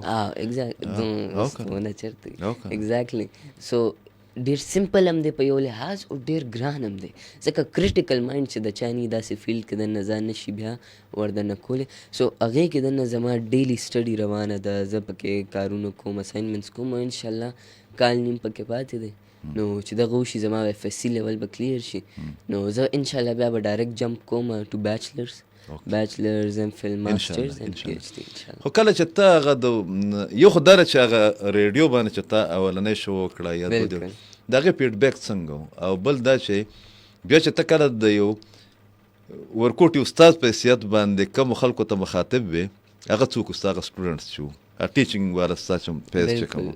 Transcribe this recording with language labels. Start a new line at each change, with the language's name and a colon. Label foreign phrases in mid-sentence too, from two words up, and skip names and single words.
Pashto: ونه چېرته ایگزیکټلی سو ډېر سمپل هم دی په یو لحاظ او ډېر ګران هم دی ځکه
English: critical mind
Pashto: چې د چا نه داسې فیلډ کې دننه ځان نشي بیا وردننه کولی سو هغې کې دننه زما
English: daily study
Pashto: روانه ده زه پکې کارونه کوم اساینمنټس کوم او انشاءالله کال نیم پکې پاتې دی نو چې دغه وشي زما
English: FSC level
Pashto: به کلیر شي نو زه انشاءالله بیا به
English: direct jump
Pashto: کوم
English: to bachelors M Phil masters M PhD
Pashto: انشاءالله. خو کله چې ته هغه د یو خو دا ده چې هغه ریډیو باندې چې ته اولنی شو وکړه یا د هغې فیډبیک څنګه او بل دا چې بیا چې ته کله د یو ورکوټي استاد په حیثیت باندې کومو خلکو ته مخاطب وې هغه څوک ستا هغه سټوډنټس چې وو ټیچینګ والا ستا چې پیس چې کوم